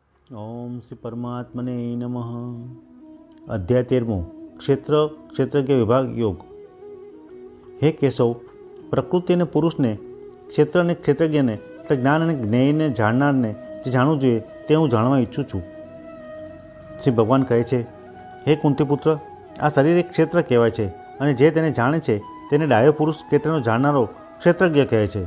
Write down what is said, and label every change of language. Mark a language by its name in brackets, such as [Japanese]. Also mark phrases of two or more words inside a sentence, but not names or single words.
[Sanskrit] ओम श्री परमात्मने नमः। अध्याय 13 क्षेत्र क्षेत्रज्ञ विभाग योग। [Gujarati] હે કેશવ, પ્રકૃતિ અને પુરુષને, ક્ષેત્ર અને ક્ષેત્રજ્ઞને, જ્ઞાન અને જ્ઞેયને જાણનારને જે જાણવું જોઈએ તે હું જાણવા ઈચ્છું છું. શ્રી ભગવાન કહે છે, હે કુંતીપુત્ર, આ શરીર એક ક્ષેત્ર કહેવાય છે અને જે તેને જાણે છે તેને ડાયો પુરુષ ક્ષેત્રનો જાણનારો ક્ષેત્રજ્ઞ કહે છે.